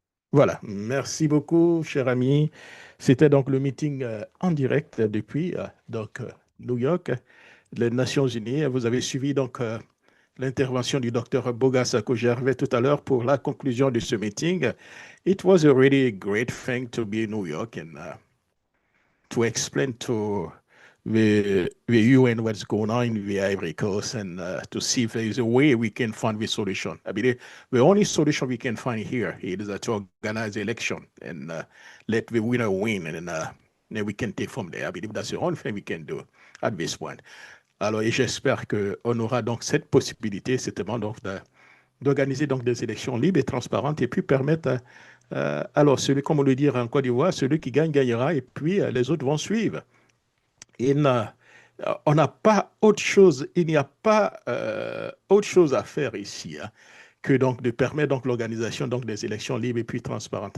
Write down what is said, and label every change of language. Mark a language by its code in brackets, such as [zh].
[fr] Voilà. Merci beaucoup, cher ami. C'était donc le meeting en direct depuis New York, les Nations Unies. Vous avez suivi donc l'intervention du docteur Bogassako Gervais tout à l'heure pour la conclusion de ce meeting. [en] It was a really great thing to be in New York and to explain to the UN what's going on in the Ivory Coast and to see if there is a way we can find the solution. I mean, the only solution we can find here is to organize the election and let the winner win, and then we can take from there. I believe that's the only thing we can do at this point. [fr] Alors, et j'espère qu'on aura donc cette possibilité, certainement, donc, d'organiser donc des élections libres et transparentes et puis permettre, alors, comme on le dit en Côte d'Ivoire, celui qui gagne, gagnera et puis les autres vont suivre. Et on n'a pas autre chose, il n'y a pas autre chose à faire ici que donc de permettre donc l'organisation donc des élections libres et puis transparentes.